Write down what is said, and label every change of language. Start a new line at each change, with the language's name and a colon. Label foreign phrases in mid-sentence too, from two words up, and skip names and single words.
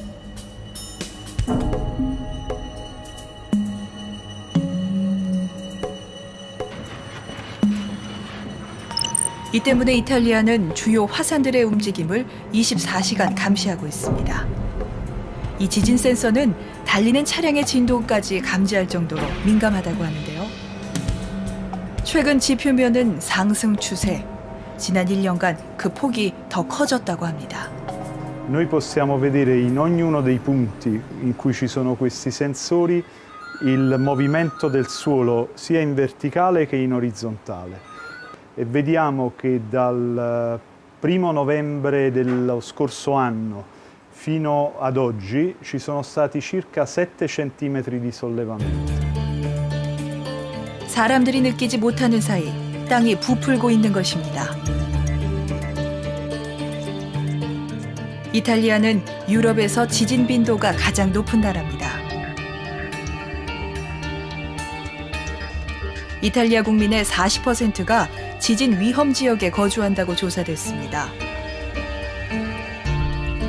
Korean: 이 때문에 이탈리아는 주요 화산들의 움직임을 24시간 감시하고 있습니다. 이 지진 센서는 달리는 차량의 진동까지 감지할 정도로 민감하다고 하는데요. 최근 지표면은 상승 추세. 지난 1년간 그 폭이 더 커졌다고 합니다.
Italian: Noi possiamo vedere in ognuno dei punti in cui ci sono questi sensori il movimento del suolo sia in verticale che in orizzontale. E vediamo che dal 1 novembre dello scorso anno fino ad oggi ci sono stati circa 7 centimetri di sollevamento.
Korean: 사람들이 느끼지 못하는 사이 땅이 부풀고 있는 것입니다. 이탈리아는 유럽에서 지진 빈도가 가장 높은 나라입니다. 이탈리아 국민의 40%가 지진 위험 지역에 거주한다고 조사됐습니다.